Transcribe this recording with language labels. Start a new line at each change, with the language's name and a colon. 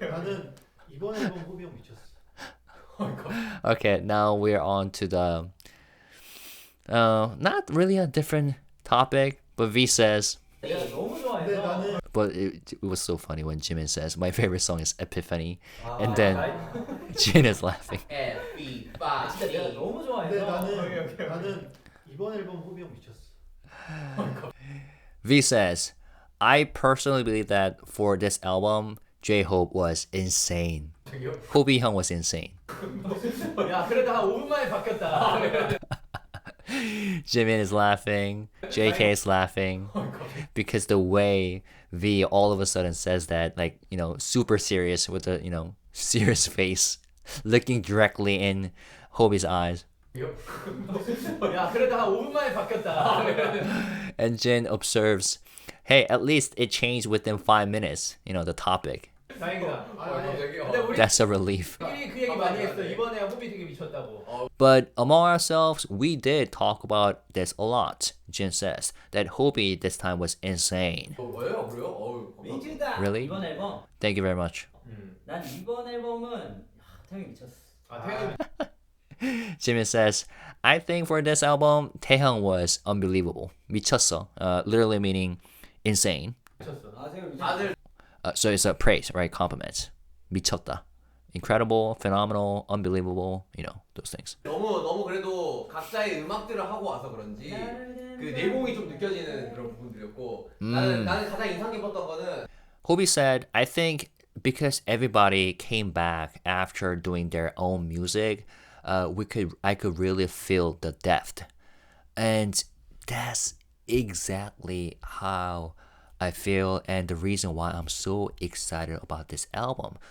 Korean: 나는 이번 앨범 호비 형 미쳤어.
English: Okay, now we're on to the not really a different topic, but V says,
Korean: 내가 너무 근데 좋아해서. 나는
English: but it was so funny when Jimin says, my favorite song is Epiphany, and then Jin is laughing.
Korean: 진짜 내가 너무 근데 좋아해서. 나는 이번 앨범 호비 형 미쳤어.
English: V says, I personally believe that for this album, J-Hope was insane. Hobi Hyung was insane.
Korean: 야 그래도 한 5분 만에 바뀌었다.
English: Jimin is laughing, JK is laughing, because the way V all of a sudden says that, like, super serious with a, serious face, looking directly in Hobi's eyes.
Korean: 야 그래도 한 5분 만에 바뀌었다.
English: And Jin observes, hey, at least it changed within 5 minutes, the topic.
Korean: 다행이다. 갑자기 근데 우리
English: That's a relief.
Korean: 그 얘기 많이 했어. 이번에 호비 되게 미쳤다고.
English: But among ourselves, we did talk about this a lot. Jin says that Hobi this time was insane.
Korean: 왜요? 그래요? 어우, 민주다.
English: Really?
Korean: 이번 앨범.
English: Thank you very much.
Korean: 난 이번 앨범은 태형이 미쳤어. 아 태양이
English: Jimin says, I think for this album, Taehyung was unbelievable.
Korean: 미쳤어.
English: Literally meaning insane.
Korean: 미쳤어. 다들
English: So it's a praise, right? Compliment. 미쳤다. Incredible, phenomenal, unbelievable, those things.
Korean: 너무 그래도 각자의 음악들을 하고 와서 그런지 그 내공이 좀 느껴지는 그런 부분들이었고 나는 가장 인상 깊었던 거는
English: Hobi said, I think because everybody came back after doing their own music, I could really feel the depth. And that's exactly how I feel and the reason why I'm so excited about this album.